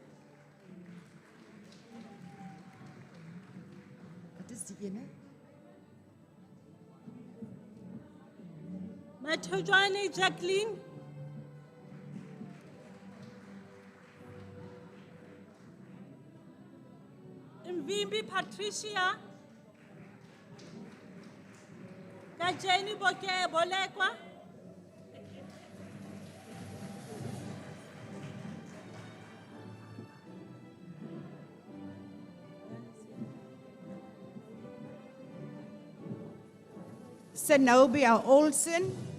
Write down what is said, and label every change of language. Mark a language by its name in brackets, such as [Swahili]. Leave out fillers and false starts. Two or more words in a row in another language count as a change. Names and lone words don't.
[Afrikaans] Wat is die ene? Mathojwane Jacqueline. Mvimbi Patricia. Kajeni Bolekwa. Zenobia Olsen.